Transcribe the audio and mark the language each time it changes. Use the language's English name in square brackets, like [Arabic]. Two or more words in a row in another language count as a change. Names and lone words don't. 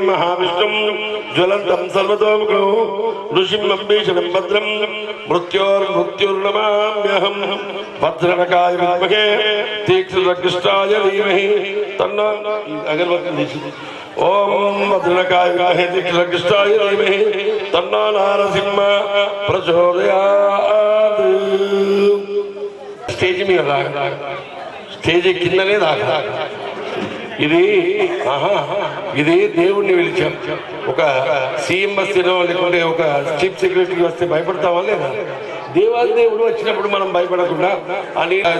[Sanskrit] महाविष्णुं ज्वलन्तं सर्वतोमुखं ऋषिं अम्बीषणं भद्रं मृत्युर्नमाम्यहं भद्रनकाय विद्महे तीक्ष्णकृष्णाय धीमहि तन्नो अगरबत्ती ओम भद्रनकाय विद्महे तीक्ष्णकृष्णाय धीमहि तन्नो नारसिंह प्रचोदयात् [Telugu] स्टेज మీద రాగా స్టేజ్ కిందనే రాగా ఇది దేవుణ్ణి పిలిచాం ఒక సీఎం వస్తేనో లేకుంటే ఒక [English] chief secretary [Telugu] వస్తే భయపడతావా లేదా దేవాదేవుడు వచ్చినప్పుడు మనం భయపడకుండా అని